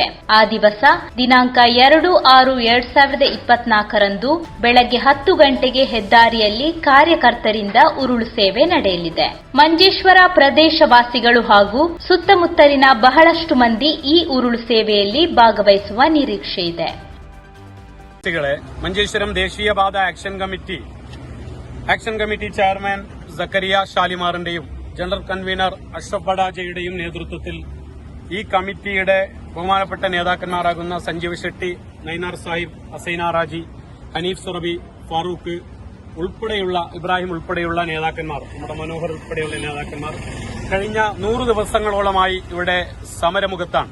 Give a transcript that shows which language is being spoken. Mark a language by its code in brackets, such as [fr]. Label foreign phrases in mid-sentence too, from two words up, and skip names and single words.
[kn] ಆ ದಿವಸ ದಿನಾಂಕ 2/6/2024 ಬೆಳಗ್ಗೆ 10 ಗಂಟೆಗೆ ಹೆದ್ದಾರಿಯಲ್ಲಿ ಕಾರ್ಯಕರ್ತರಿಂದ ಉರುಳು ಸೇವೆ ನಡೆಯಲಿದೆ. ಮಂಜೇಶ್ವರ ಪ್ರದೇಶವಾಸಿಗಳು ಹಾಗೂ ಸುತ್ತಮುತ್ತಲಿನ ಬಹಳಷ್ಟು ಮಂದಿ ಈ ಉರುಳು ಸೇವೆಯಲ್ಲಿ ಭಾಗವಹಿಸುವ ನಿರೀಕ್ಷೆ ಇದೆ. [ml] മഞ്ചേശ്വരം ദേശീയപാത [en] action committee chairman [ml] സക്കരിയ ഷാലിമാറിന്റെയും [en] general convener [ml] അഷ്റഫ് ബഡാജയുടെയും നേതൃത്വത്തിൽ ഈ കമ്മിറ്റിയുടെ ബഹുമാനപ്പെട്ട നേതാക്കന്മാരാകുന്ന സഞ്ജീവ് ഷെട്ടി, നൈനാർ സാഹിബ്, അസൈന റാജി, ഹനീഫ് സുറബി, ഫാറൂഖ് ഉൾപ്പെടെയുള്ള ഇബ്രാഹിം ഉൾപ്പെടെയുള്ള നേതാക്കന്മാർ, നമ്മുടെ മനോഹർ ഉൾപ്പെടെയുള്ള നേതാക്കന്മാർ കഴിഞ്ഞ 100 ദിവസങ്ങളോളമായി ഇവിടെ സമരമുഖത്താണ്.